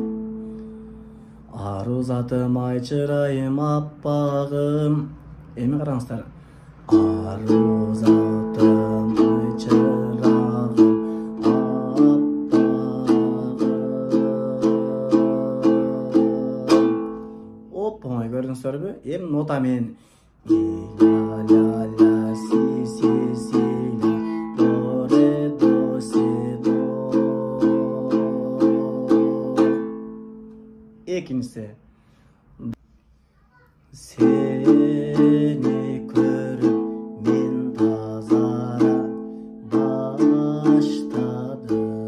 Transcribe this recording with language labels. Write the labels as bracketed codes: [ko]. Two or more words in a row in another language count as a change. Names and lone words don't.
[ky] Аруу затым ай чырайым аппагым. Эми караңыздар. Аруу затым ай чырагым аппагым. Оп, оңой көрдүңүздөрбү? Эми нота менен ля ля ля си си си до ре до си до. Экинчиси сени көрүп мен тазара баштадым.